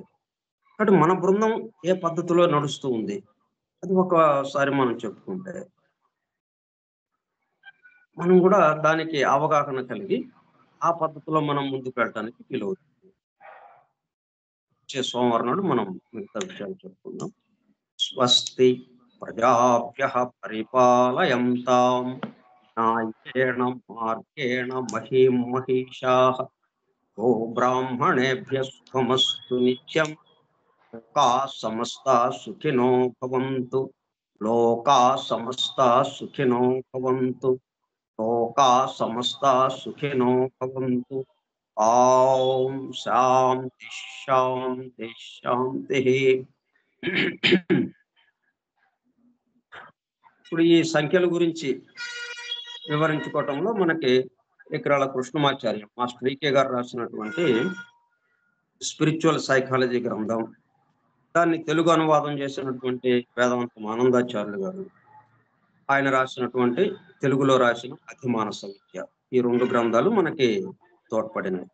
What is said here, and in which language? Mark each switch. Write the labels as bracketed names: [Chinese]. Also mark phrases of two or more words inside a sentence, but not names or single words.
[Telugu] కాబట్టి మన బృందం ఏ పద్ధతిలో నడుస్తూ ఉంది అది ఒకసారి మనం చెప్పుకుంటే మనం కూడా దానికి అవగాహన కలిగి ఆ పద్ధతిలో మనం ముందుకు వెళ్ళడానికి వీలవుతుంది. వచ్చే సోమవారం నాడు మనం మిగతా విషయాలు చెప్పుకుందాం. [Sanskrit] స్వస్తి ప్రజాభ్యః పరిపాలయంతాం న్యాయేణ మార్గేణ మహీం మహిషాః గో బ్రాహ్మణేభ్యः శుభమస్తు నిత్యం. లోకాః సమస్తాః సుఖినో భవంతు. లోకాః సమస్తాః సుఖినో భవంతు. లోకాః సమస్తాః సుఖినో భవంతు. ఓం శాంతి శాంతి శాంతి. [Telugu] ఇప్పుడు ఈ సంఖ్యల గురించి వివరించుకోవటంలో మనకి ఎకరాల కృష్ణమాచార్య మాస్టర్ వికే గారు రాసినటువంటి స్పిరిచువల్ సైకాలజీ గ్రంథం, దాన్ని తెలుగు అనువాదం చేసినటువంటి వేదాంతం ఆనందాచార్యులు గారు, ఆయన రాసినటువంటి తెలుగులో రాసిన అతిమానస విద్య, ఈ 2 గ్రంథాలు మనకి తోడ్పడినాయి.